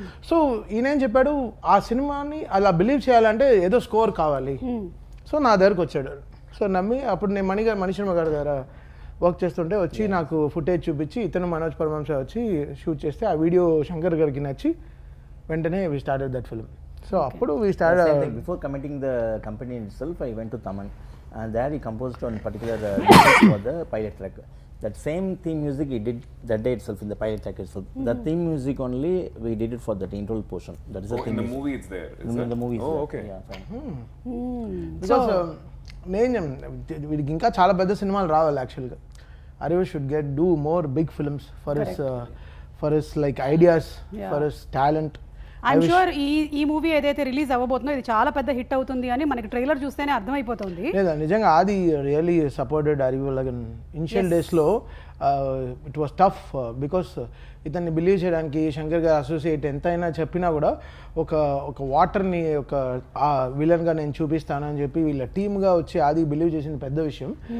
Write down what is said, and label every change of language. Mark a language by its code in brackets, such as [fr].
[te] So ఈయనేం చెప్పాడు, ఆ సినిమాని అలా బిలీవ్ చేయాలంటే ఏదో స్కోర్ కావాలి. సో నా దగ్గరకు వచ్చాడు. సో నమ్మి అప్పుడు నేను మణిశర్మ గారి దగ్గర వర్క్ చేస్తుంటే వచ్చి నాకు ఫుటేజ్ చూపించి ఇతను మనోజ్ పరమహంస వచ్చి షూట్ చేస్తే ఆ వీడియో శంకర్ గారికి నచ్చి వెంటనే [en] We started that film. So అప్పుడు we started. Before committing the company itself, I went to Taman and there he composed on particular for the pilot track. That same theme music he did that day itself in the pilot track itself. The theme music only we did it for the intro portion. That is the theme. In the movie it's there. In the movie. Oh, okay. Yeah, [te] because నేను వీడికి ఇంకా చాలా పెద్ద సినిమాలు రావాలి యాక్చువల్గా. [en] Arivu should do more big films for his like ideas, for his talent. [te] I'm sure ఈ movie ఏదైతే రిలీజ్ అవ్వబోతుందో ఇది చాలా పెద్ద హిట్ అవుతుంది అని మనకి ట్రైలర్ చూస్తేనే అర్థమైపోతుంది. లేదా నిజంగా ఆది really supported Arivu. Like initial డేస్లో ఇట్ వాస్ టఫ్ బికాస్ ఇతన్ని బిలీవ్ చేయడానికి శంకర్ గారు అసోసియేట్ ఎంతైనా చెప్పినా కూడా ఒక వాటర్ని ఒక విలన్గా నేను చూపిస్తాను అని చెప్పి వీళ్ళ టీమ్గా వచ్చి ఆది బిలీవ్ చేసిన పెద్ద విషయం.